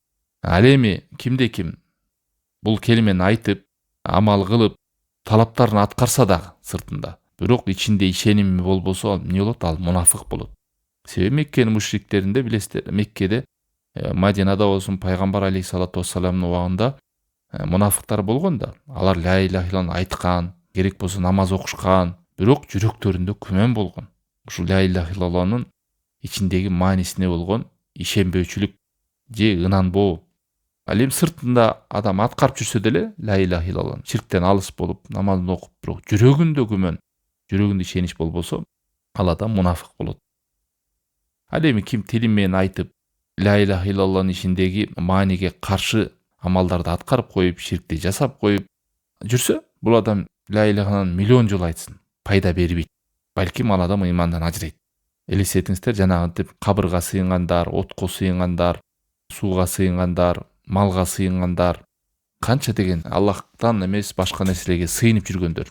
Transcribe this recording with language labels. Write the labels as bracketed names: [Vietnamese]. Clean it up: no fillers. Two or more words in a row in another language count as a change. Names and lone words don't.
[Kyrgyz] Ал эми кимде ким бул келимени айтып, амал кылып, талаптарын аткарса дагы сыртында, бирок ичинде ишеними болбосо, ал эмне болот? Ал мунафык болот. Себеби Меккенин мушриктеринде билесиздер, Меккеде, Мадинада болсун, пайгамбар [Arabic] عليه الصلاة والسلام [Kyrgyz] убагында мунафыктар болгон да. Алар [Arabic] لا إله إلا الله [Kyrgyz] айткан, керек болсо намаз окушкан, бирок жүрөктөрүндө күмөн болгон. Ушул [Arabic] لا إله إلا الله [Kyrgyz] ичиндеги маанисине болгон ишенбөөчүлүк же ынанбоо. Ал эми сыртында адам аткарып жүрсө деле [Arabic] لا إله إلا الله [Kyrgyz] ширктен алыс болуп, намазын окуп, бирок жүрөгүндө күмөн, жүрөгүндө ишенич болбосо, ал адам мунафык болот. Ал эми ким тилим менен айтып, [Arabic] لا إله إلا الله [Kyrgyz] ичиндеги мааниге каршы амалдарды аткарып коюп, ширкти жасап коюп жүрсө, бул адам [Arabic] لا إله [Kyrgyz] миллион жолу айтсын, пайда бербейт. Балким ал адам ыймандан ажырайт. Элестетиңиздер, жанагынтип кабырга сыйынгандар, отко сыйынгандар, сууга сыйынгандар, малга сыйынгандар, канча деген Аллахтан эмес башка нерселерге сыйынып жүргөндөр.